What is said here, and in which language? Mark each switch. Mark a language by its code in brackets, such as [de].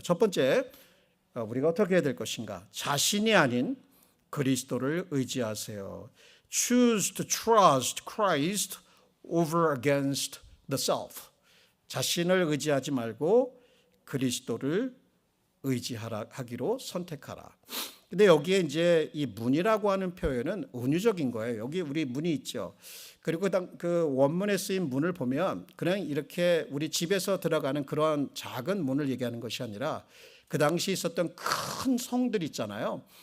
[ko] 첫 번째, 우리가 어떻게 해야 될 것인가? 자신이 아닌 그리스도를 의지하세요. [en] Choose to trust Christ over against the self. [ko] 자신을 의지하지 말고 그리스도를 의지하기로 선택하라. 근데 여기에 이제 이 문이라고 하는 표현은 은유적인 거예요. 여기 우리 문이 있죠. 그리고 그 원문에 쓰인 문을 보면 그냥 이렇게 우리 집에서 들어가는 그러한 작은 문을 얘기하는 것이 아니라 그 당시 있었던 큰 성들 있잖아요.